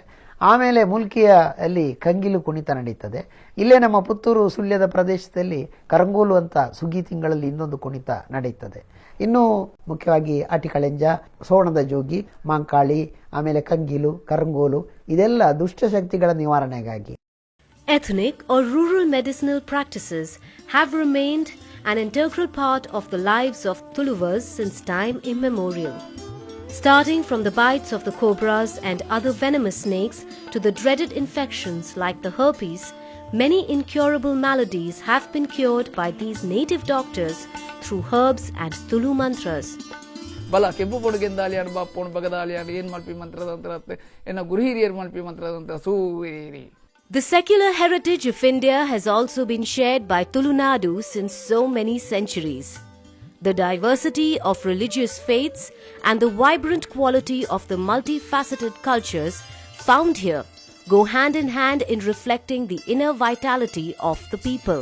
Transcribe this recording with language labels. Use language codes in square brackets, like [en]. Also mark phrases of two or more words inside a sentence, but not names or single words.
[kn] ಆಮೇಲೆ ಮುಲ್ಕಿಯಲ್ಲಿ ಕಂಗಿಲು ಕುಣಿತ ನಡೀತದೆ. ಇಲ್ಲೇ ನಮ್ಮ ಪುತ್ತೂರು ಸುಳ್ಯದ ಪ್ರದೇಶದಲ್ಲಿ ಕರಂಗೋಲು ಅಂತ ಸುಗ್ಗಿ ತಿಂಗಳಲ್ಲಿ ಇನ್ನೊಂದು ಕುಣಿತ ನಡೀತದೆ. ಇನ್ನು ಮುಖ್ಯವಾಗಿ ಆಟಿ ಕಳೆಂಜ, ಸೋಣದ ಜೋಗಿ, ಮಾಂಕಾಳಿ, ಆಮೇಲೆ ಕಂಗಿಲು, ಕರಂಗೋಲು ಇದೆಲ್ಲ ದುಷ್ಟಶಕ್ತಿಗಳ ನಿವಾರಣೆಗಾಗಿ. [en] Ethnic or rural medicinal practices have remained an integral part of the lives of Tuluvars since time immemorial. Starting from the bites of the cobras and other venomous snakes to the dreaded infections like the herpes, many incurable maladies have been cured by these native doctors through herbs and Tulu mantras. [tcy] ಬಲ ಕೆಂಪು ಪೊಡುಗೆಂದಾಲಿ ಅನು ಬಾಪೋಣ ಬಗದಾಲಿ ಅನು ಏನು ಮಲ್ಪಿ ಮಂತ್ರದಂತ್ರ ಎನ್ನ ಗುರು ಹಿರಿಯರು ಮಲ್ಪಿ ಮಂತ್ರದಂತ್ರ ಸೂರಿ. [en] The secular heritage of India has also been shared by Tulu Nadu since so many centuries. The diversity of religious faiths and the vibrant quality of the multifaceted cultures found here go hand in hand in reflecting the inner vitality of the people.